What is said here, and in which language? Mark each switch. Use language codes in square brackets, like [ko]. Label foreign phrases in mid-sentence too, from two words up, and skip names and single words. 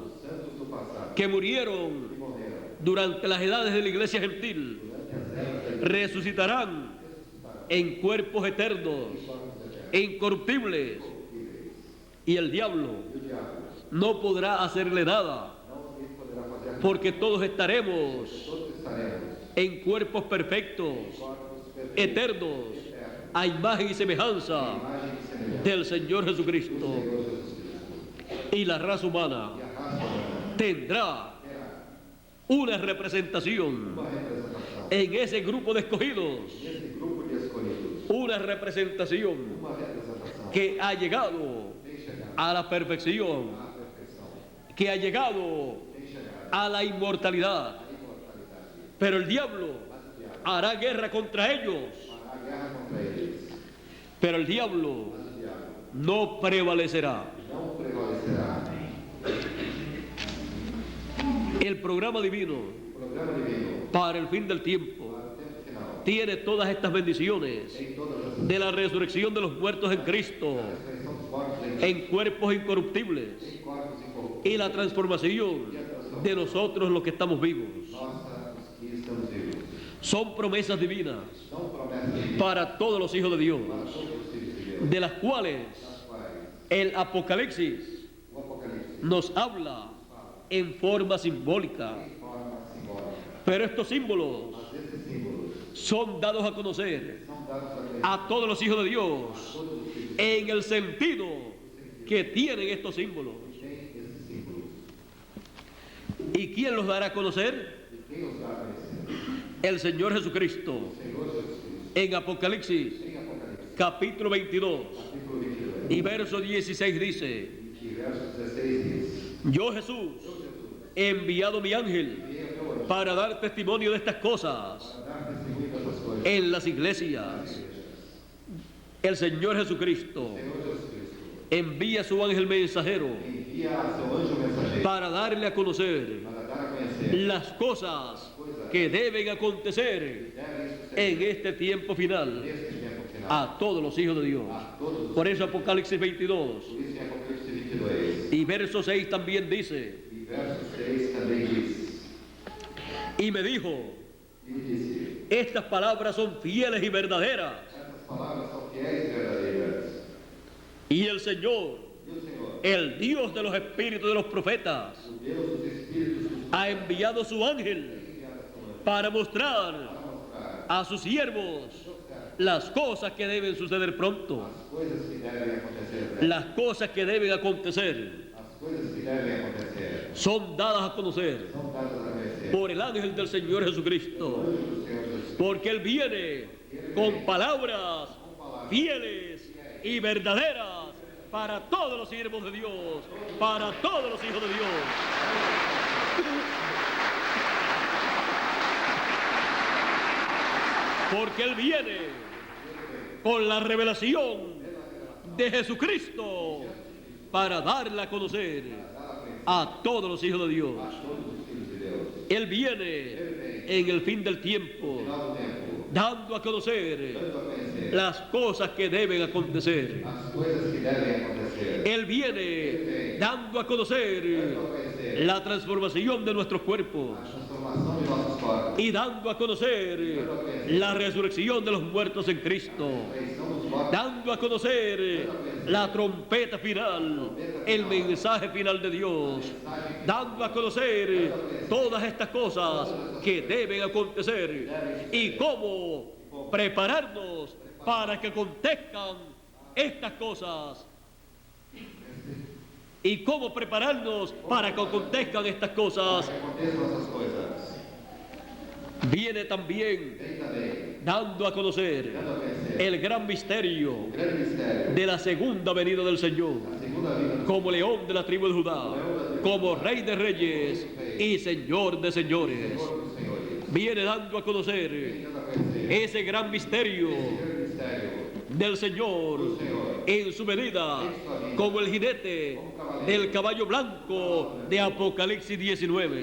[pt] os santos do passado que [es] que murieron [pt] morreram [es] durante las edades de la iglesia gentil [pt] durante as eras da [es] resucitarán en cuerpos eternos, incorruptibles, y el diablo [pt] e o diabo [es] no podrá hacerle nada, [pt] não lhe poderá fazer nada. [es] porque todos estaremos [pt] Todos estaremos [es] en cuerpos perfectos, [pt] corpos perfeitos, [es] eternos, a imagen y semejanza [pt] imagem e semelhança [es] del Señor [pt] do [es] Jesucristo. [pt] Senhor Jesus Cristo. [es] Y la raza humana [pt] E a raça humana [es] tendrá [pt] terá [es] una representación [pt] uma representação. [es] en ese grupo de escogidos, [pt] Nesse grupo de escolhidos, [es] una representación [pt] uma representação [es] que ha llegado [pt] tem chegado [es] a la perfección, [pt] à perfeição, [es] que ha llegado [pt] tem chegado [es] a la inmortalidad. [pt] à imortalidade. [es] Pero el diablo [pt] Mas o diabo [es] hará guerra contra ellos, [pt] fará guerra contra eles. [es] pero el diablo [pt] Mas o diabo [es] no prevalecerá. [pt] não prevalecerá. [es] El programa divino [pt] O programa divino [es] para el fin del tiempo [pt] para o tempo final [es] tiene todas estas bendiciones [pt] tem todas essas [es] de la resurrección de los muertos en Cristo, [pt] ressurreição dos mortos [es] en cuerpos incorruptibles, [pt] em corpos incorruptíveis. [es] y la transformación de nosotros los que estamos vivos. [pt] Nossa, os que estamos vivos. [es] Son promesas divinas [pt] São promessas divinas [es] para todos los hijos de Dios, [pt] para todos os filhos de Deus, [es] de las cuales [pt] das quais [es] el Apocalipsis [pt] o Apocalipse [es] nos habla en forma simbólica. [pt] em forma simbólica. [es] Pero estos símbolos [pt] Mas esses símbolos [es] son dados a conocer [pt] são dados a conhecer [es] a todos los hijos de Dios [pt] todos os filhos [es] en el sentido que tienen estos símbolos. [pt] que têm esses símbolos. [es] ¿Y quién los dará a conocer? [pt] E quem os dá a conhecer? [es] El Señor Jesucristo. [pt] O Senhor Jesus Cristo. [es] En Apocalipsis [pt] Em Apocalipse, [es] capítulo 22 [pt] capítulo 22, [es] y verso 16 dice: [pt] que verso 16 diz: [es] Yo Jesús he enviado mi ángel [pt] Enviei o meu anjo [es] para dar testimonio de estas cosas [pt] para dar testemunho dessas coisas. [es] en las iglesias. El Señor Jesucristo [pt] O Senhor Jesus Cristo [es] envía su ángel mensajero [pt] envia a seu anjo mensageiro [es] para darle a conocer [pt] para dar a conhecer [es] las cosas que deben acontecer [pt] deve suceder [es] en este tiempo final [pt] neste tempo final [es] a todos los hijos de Dios. [pt] a todos os. [es] Por eso Apocalipsis 22 [pt] Por isso em Apocalipse 22 [es] y verso 6 también dice: [pt] e verso 6 também diz: [es] y me dijo, [pt] e me disse: [es] estas palabras son fieles y verdaderas. [pt] Essas palavras são fiéis e verdadeiras. [es] Y el Señor, [pt] E o Senhor, [es] el Dios de los espíritus de los profetas, [pt] o Deus dos espíritos, dos [es] ha enviado su ángel para mostrar a sus siervos las cosas que deben suceder pronto, [pt] as coisas que devem acontecer, [es] las cosas que deben acontecer. [pt] as coisas que devem acontecer [es] Son dadas a conocer [pt] são dadas a conhecer [es] por el ángel del Señor Jesucristo, [pt] do Senhor Jesus. [es] porque Él viene con palabras fieles y verdaderas para todos los siervos de Dios, para todos los hijos de Dios. Porque Él viene con la revelación de Jesucristo para darla a conocer a todos los hijos de Dios. [pt] Todos os filhos de Deus. [es] Él viene en el fin del tiempo, [pt] Final do tempo, [es] dando a conocer [pt] dando a conhecer [es] las cosas que deben acontecer. [pt] as coisas que devem acontecer. [es] Él viene dando a conocer la transformación de nuestros cuerpos [pt] A transformação de nossos corpos. [es] y dando a conocer la resurrección de los muertos en Cristo, [pt] A ressurreição dos mortos. [es] dando a conocer la trompeta final, el mensaje final de Dios, dando a conocer todas estas cosas que deben acontecer y cómo prepararnos para que acontezcan estas cosas. Y cómo prepararnos para que acontezcan estas cosas. [pt] Que aconteçam essas coisas. [es] Viene también [pt] Vem também [es] dando a conocer [pt] dando a conhecer [es] el gran misterio [pt] o grande mistério [es] de la segunda venida del Señor, [pt] da segunda vinda do [es] como león de la tribu de Judá, como rey de reyes y señor de señores. [pt] Senhor dos senhores. [es] Viene dando a conocer [pt] Dando a conhecer [es] ese gran misterio [pt] o grande mistério [es] del Señor en su venida como el jinete del caballo blanco de Apocalipsis 19,